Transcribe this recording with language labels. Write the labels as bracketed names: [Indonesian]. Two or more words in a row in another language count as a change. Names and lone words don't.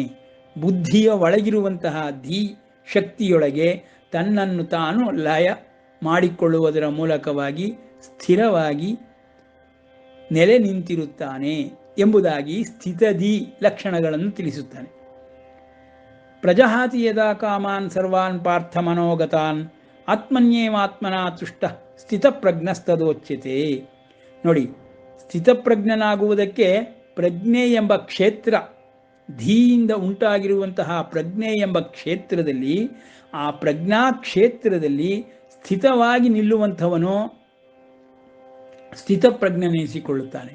[Kannada] ಬುದ್ಧಿಯ ಒಳಗಿರುವಂತಹ ಧೀ ಶಕ್ತಿಯೊಳಗೆ ತನ್ನನ್ನು ತಾನು ಲಯ ಮಾಡಿಕೊಳ್ಳುವುದರ ಮೂಲಕವಾಗಿ ಸ್ಥಿರವಾಗಿ ನೆಲೆ ನಿಂತಿರುತ್ತಾನೆ ಎಂಬುದಾಗಿ ಸ್ಥಿತಧೀ ಲಕ್ಷಣಗಳನ್ನು ತಿಳಿಸುತ್ತಾನೆ. [Sanskrit] ಪ್ರಜಹಾತಿ ಯದಾ ಕಾಮಾನ್ ಸರ್ವಾನ್ ಪಾರ್ಥ ಮನೋಗತಾನ್ ಆತ್ಮನ್ಯೇವಾತ್ಮನ ತುಷ್ಟ ಸ್ಥಿತಪ್ರಜ್ಞಸ್ತದೋಚ್ಯತೆ. [Kannada] ನೋಡಿ, ಸ್ಥಿತಪ್ರಜ್ಞನಾಗುವುದಕ್ಕೆ ಪ್ರಜ್ಞೆ ಎಂಬ ಕ್ಷೇತ್ರ, ಧೀಯಿಂದ ಉಂಟಾಗಿರುವಂತಹ ಪ್ರಜ್ಞೆ ಎಂಬ ಕ್ಷೇತ್ರದಲ್ಲಿ, ಆ ಪ್ರಜ್ಞಾ ಕ್ಷೇತ್ರದಲ್ಲಿ ಸ್ಥಿತವಾಗಿ ನಿಲ್ಲುವಂಥವನು ಸ್ಥಿತಪ್ರಜ್ಞನೆನಿಸಿಕೊಳ್ಳುತ್ತಾನೆ.